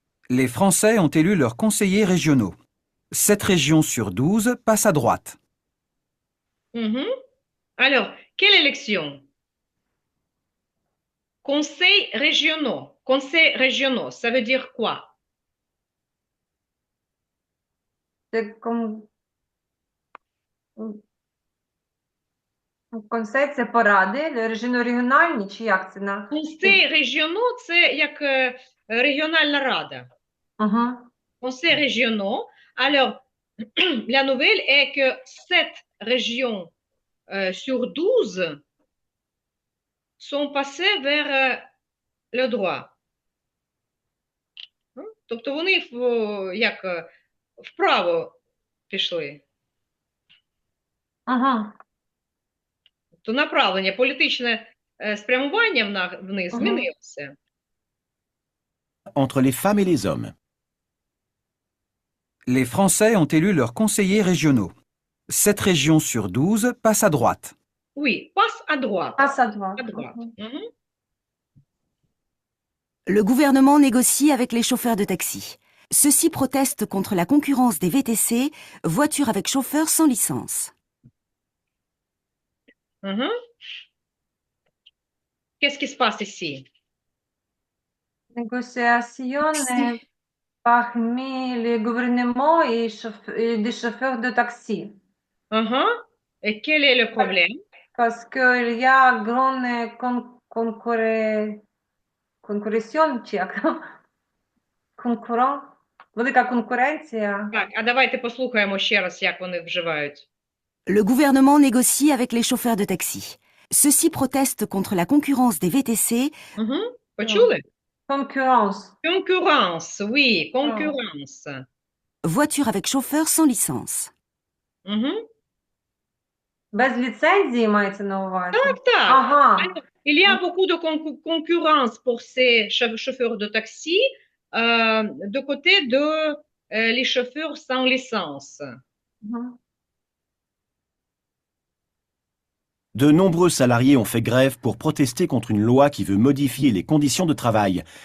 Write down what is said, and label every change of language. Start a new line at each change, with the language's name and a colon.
French: Les Français ont élu leurs conseillers régionaux. 7 régions sur 12 passent à droite. Mhm. Alors, quelle élection? Conseils régionaux. Conseils régionaux, ça veut dire quoi? C'est comme
Ukrainian: концепт це поради регіональні, чи як це на?
French: Conseils régionaux,
Ukrainian: це як регіональна рада. Угу.
French: Conseils régionaux. Alors, la nouvelle est que 7 régions sur 12 sont passées vers le droit.
Ukrainian: Тобто вони як вправо пішли. Угу. То направлення, політичне спрямування в них змінилося.
French: Entre les femmes et les hommes. Les Français ont élu leurs conseillers régionaux. 7 régions sur 12 passent à droite. Oui, passe à droite. Passe à droite. À droite. Mhm. Le gouvernement négocie avec les chauffeurs de taxi. Ceux-ci protestent contre la concurrence des VTC, voitures avec chauffeur sans licence. Mhm. Qu'est-ce qui se passe ici? Négociation parmi les gouvernements et des chauffeurs de taxi. Mhm. Et quel est le problème? Parce qu'il y a grande
Ukrainian: конкуренція, чи як? Велика конкуренція. Так, а давайте послухаємо ще раз, як вони вживають.
French: Le gouvernement négocie avec les chauffeurs de taxi. Ceux-ci protestent contre la concurrence des VTC,
Ukrainian: Угу. Почули? Конкуренц.
French: Concurrence, oui, concurrence. voitures avec chauffeur sans licence.
Ukrainian: Угу. Без ліцензії мається на увазі? Так, так. Ага.
French: Alors, il y a beaucoup de concurrence pour ces chauffeurs de taxi de côté de les chauffeurs sans licence.
Ukrainian: Мгм.
French: De nombreux salariés ont fait grève pour protester contre une loi qui veut modifier les conditions de travail.